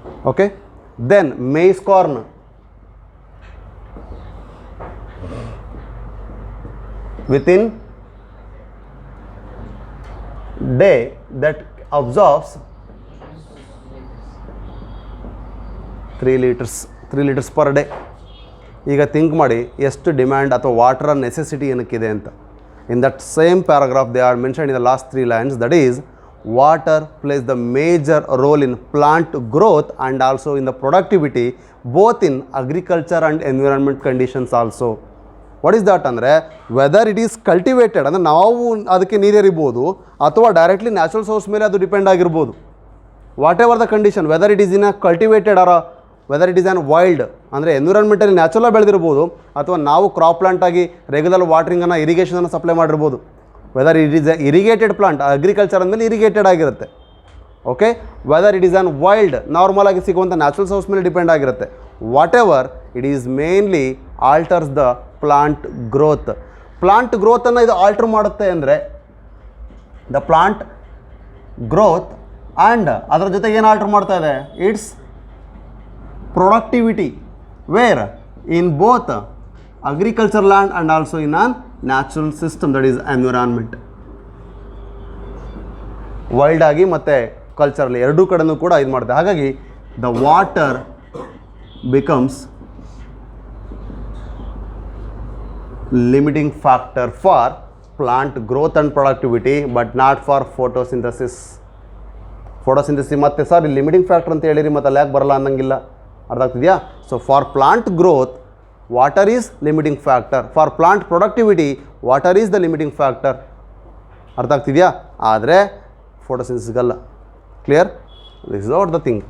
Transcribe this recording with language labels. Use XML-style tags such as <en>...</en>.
<en>Okay, then maize corn, within day that absorbs 3 liters per day.</en> <kn>ಈಗ think ಮಾಡಿ ಎಷ್ಟು demand ಅಥವಾ water necessity ಏನಕ್ಕಿದೆ ಅಂತ.</kn> <en>In that same paragraph they are mention in the last 3 lines, that is water plays the major role in plant growth and also in the productivity both in agriculture and environment conditions also. What is that</en> <kn>ಅಂದರೆ</kn> <en>whether it is cultivated</en> <kn>ಅಂದರೆ ನಾವು ಅದಕ್ಕೆ ನೀರು ಎರಿಬೋದು ಅಥವಾ directly natural source ಮೇಲೆ ಅದು depend ಆಗಿರ್ಬೋದು.</kn> <en>whatever the condition, whether it is in a cultivated or whether it is on wild</en> <kn>ಅಂದರೆ ಎನ್ವಿರಾನ್ಮೆಂಟಲ್ಲಿ ನ್ಯಾಚುರಲ್ ಬೆಳೆದಿರ್ಬೋದು ಅಥವಾ ನಾವು ಕ್ರಾಪ್ ಪ್ಲಾಂಟ್ ಆಗಿ ರೆಗ್ಯುಲರ್ ವಾಟ್ರಿಂಗನ್ನು ಇರಿಗೇಷನನ್ನು ಸಪ್ಲೈ ಮಾಡಿರ್ಬೋದು.</kn> <en>whether it is a irrigated plant,</en> <kn>agriculture ಅಂದಮೇಲೆ irrigated ಆಗಿರುತ್ತೆ. Okay,</kn> <en>whether it is on wild</en> <kn>normal ಆಗಿ ಸಿಗುವಂಥ natural source ಮೇಲೆ ಡಿಪೆಂಡ್ ಆಗಿರುತ್ತೆ.</kn> <en>Whatever it is mainly alters the plant growth.</en> <kn>Plant ಗ್ರೋತನ್ನು ಇದು alter ಮಾಡುತ್ತೆ ಅಂದರೆ</kn> <en>the plant growth and</en> <kn>ಅದರ ಜೊತೆಗೆ ಏನು ಆಲ್ಟರ್ ಮಾಡ್ತಾ ಇದೆ,</kn> <en>Its productivity where in both agriculture land and also in an natural system that is environment.</en> <kn>Wild ಆಗಿ ಮತ್ತು ಕಲ್ಚರಲ್ಲಿ ಎರಡೂ ಕಡೆನೂ ಕೂಡ ಇದು ಮಾಡುತ್ತೆ.</kn> <en>ಹಾಗಾಗಿ the water becomes limiting factor for plant growth and productivity but not for photosynthesis.</en> <kn>Photosynthesis ಮತ್ತೆ sir ಇಲ್ಲಿ ಲಿಮಿಟಿಂಗ್ ಫ್ಯಾಕ್ಟರ್ ಅಂತ ಹೇಳಿರಿ, ಮತ್ತು ಅಲ್ಲಿ ಯಾಕೆ ಬರಲ್ಲ ಅನ್ನಂಗಿಲ್ಲ, ಅರ್ಥ ಆಗ್ತಿದೆಯಾ?</kn> <en>So for plant growth water is limiting factor, for plant productivity water is the limiting factor.</en> <kn>ಅರ್ಥ ಆಗ್ತಿದೆಯಾ? ಆದರೆ ಫೋಟೋಸಿಂಥಸಿಸ್ಗಲ್ಲ. Clear?</kn> <en>This is what the thing.</en>